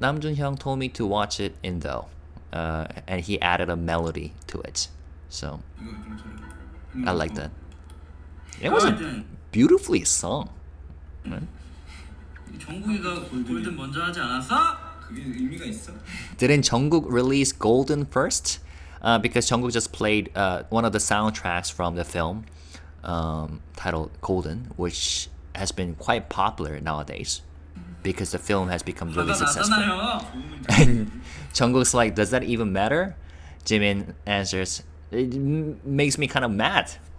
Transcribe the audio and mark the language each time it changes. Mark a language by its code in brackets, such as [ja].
[en] Namjoon Hyung told me to watch it in though. And he added a melody to it. So, I like that. It was beautifully sung. [ko] 정국이가 골든 먼저 하지 않았어? 그게 의미가 있어? [en] Didn't Jungkook release Golden first? Because Jungkook just played one of the soundtracks from the film titled Golden, which has been quite popular nowadays because the film has become really successful. [ko] 나잖아요. [en] And Jungkook's like, does that even matter? Jimin answers, it makes me kind of mad.